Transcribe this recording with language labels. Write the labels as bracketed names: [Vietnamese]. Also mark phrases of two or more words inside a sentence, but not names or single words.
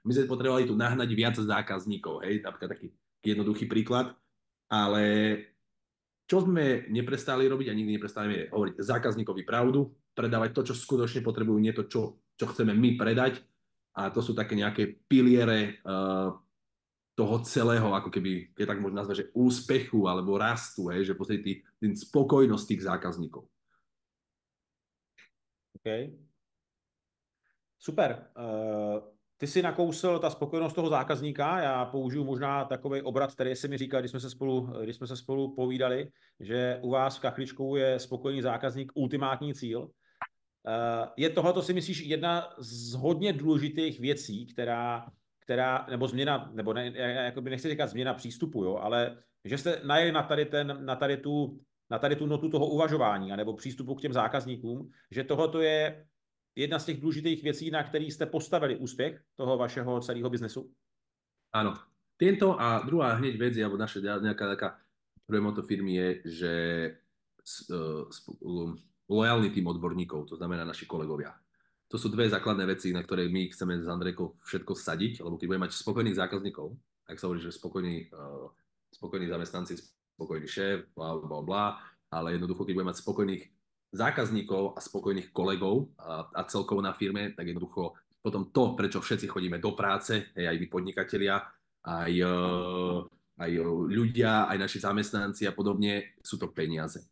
[Slovak] My sme potrebovali tu nahnať viac zákazníkov, hej, napríklad taký jednoduchý príklad, ale čo sme neprestali robiť a nikdy neprestali hovoriť zákazníkovi pravdu, predávať to, čo skutočne potrebujú, nie to, čo chceme my predať. A to sú také nejaké piliere toho celého, ako keby, keď tak možno nazvať, že úspechu alebo rastu, že v podstate tým spokojnosť tých zákazníkov. [Czech] OK. Super. Ty si nakousl ta spokojenost toho zákazníka. Já použiju možná takový obrat, který si mi říkal, když jsme se spolu povídali, že u vás v Kachličkou je spokojený zákazník ultimátní cíl. Je tohleto, si myslíš, jedna z hodně důležitých věcí, nebo změna, nebo ne, jakoby nechci říkat změna přístupu, jo, ale že jste najeli na tady tu notu toho uvažování, nebo přístupu k těm zákazníkům, že tohleto je jedna z těch důležitých věcí, na který jste postavili úspěch toho vašeho celého biznesu? [Slovak] Áno. Tento a druhá hneď vec, alebo naša nejaká taká prvé moto firmy je, že lojálny tým odborníkov, to znamená naši kolegovia. To sú dve základné veci, na ktoré my chceme s Andrejkou všetko sadiť, lebo keď budeme mať spokojných zákazníkov, ak sa hovorí, že spokojní zamestnanci, spokojný šéf, bla, bla, bla, ale jednoducho, keď budeme mať spokojných zákazníkov a spokojných kolegov a celkovo na firme, tak jednoducho potom to, prečo všetci chodíme do práce, aj my podnikatelia, aj ľudia, aj naši zamestnanci a podobne, sú to peniaze.